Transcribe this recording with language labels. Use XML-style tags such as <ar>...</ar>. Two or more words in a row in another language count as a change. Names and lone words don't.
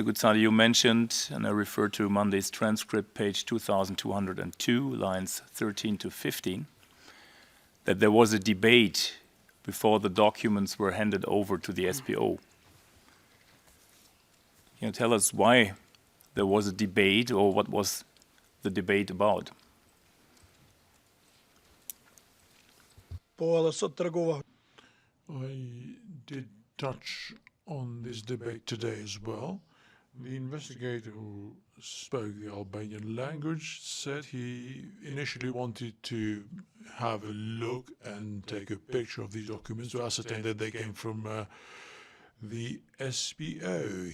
<en>Gucati, you mentioned, and I refer to Monday's transcript, page 2202, lines 13 to 15, that there was a debate before the documents were handed over to the SPO. Can you tell us why there was a debate, or what was the debate about?</en> <sq>po edhe sot tregova.</sq> <en>I did touch on this debate today as well. The investigator who spoke the Albanian language said he initially wanted to have a look and take a picture of these documents to ascertain that they came from the SPO.</en>